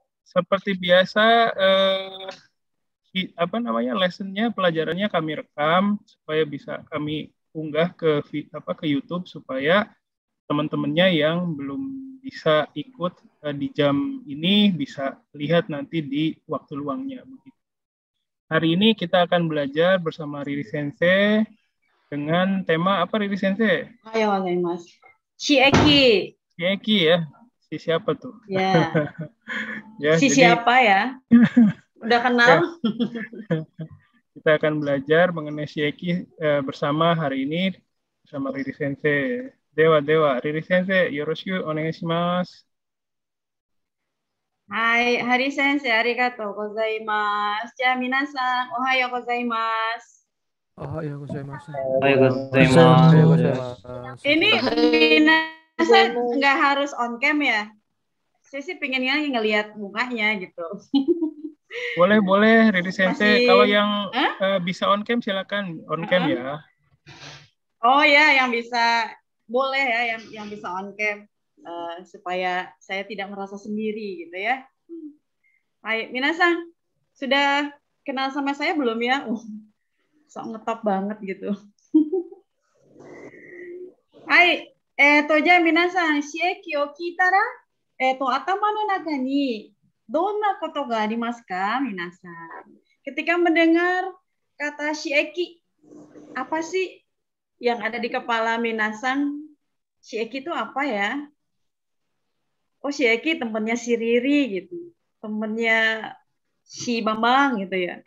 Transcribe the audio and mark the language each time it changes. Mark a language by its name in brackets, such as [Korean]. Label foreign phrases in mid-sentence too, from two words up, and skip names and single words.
[Indonesian] seperti biasa lessonnya, pelajarannya kami rekam supaya bisa kami unggah ke YouTube supaya teman-temannya yang belum bisa ikut di jam ini bisa lihat nanti di waktu luangnya. Hari ini kita akan belajar bersama Riri Sensei dengan tema apa, Riri Sensei? [Japanese] おはようございます. [Indonesian] Shieki. Shieki ya. Si siapa tuh? Ya. Ya, si jadi, siapa ya? Udah kenal? Ya. Kita akan belajar mengenai Shieki bersama hari ini bersama Riri Sensei. [Japanese] では、Riri先生、よろしくお願いします. はい、Hari先生、ありがとうございます. じゃ、皆さん、おはようございます. おはようございます. [Indonesian] Ini minasan nggak harus [English] on cam [Indonesian] ya? Saya sih pengennya ngelihat mukanya gitu. Boleh, Riri Sensei. Kalau yang bisa [English] on cam [Indonesian] silakan [English] on cam [Indonesian] ya. Oh ya, yang bisa boleh ya, yang bisa [English] on cam. [Indonesian] Supaya saya tidak merasa sendiri gitu ya. [Japanese] はい、皆さん, [Indonesian] sudah kenal sama saya belum ya? Sok ngetop banget gitu. Hai, [Japanese] では皆さん、使役を聞いたら、頭の中にどんなことがありますか, minasan? [Indonesian] Ketika mendengar kata shieki, apa sih yang ada di kepala minasan? Shieki itu apa ya? Oh, Shieki temennya si Riri gitu. Temennya si Bambang gitu ya.